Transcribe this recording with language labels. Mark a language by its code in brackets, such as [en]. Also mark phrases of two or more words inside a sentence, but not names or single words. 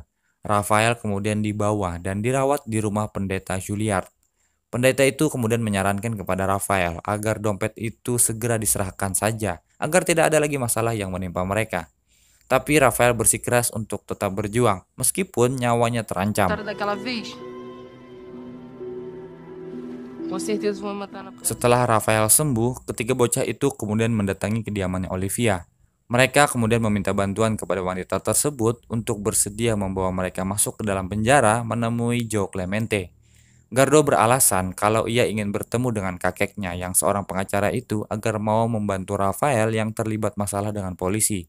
[id] Rafael kemudian dibawa dan dirawat di rumah pendeta Juliard. Pendeta itu kemudian menyarankan kepada Rafael agar dompet itu segera diserahkan saja, agar tidak ada lagi masalah yang menimpa mereka. Tapi Rafael bersikeras untuk tetap berjuang, meskipun nyawanya terancam. [pt] História daquela vez? Com certeza vão matar na próxima. [id] Setelah Rafael sembuh, ketiga bocah itu kemudian mendatangi kediamannya Olivia. Mereka kemudian meminta bantuan kepada wanita tersebut untuk bersedia membawa mereka masuk ke dalam penjara menemui Joe Clemente. Gardo beralasan kalau ia ingin bertemu dengan kakeknya yang seorang pengacara itu agar mau membantu Rafael yang terlibat masalah dengan polisi.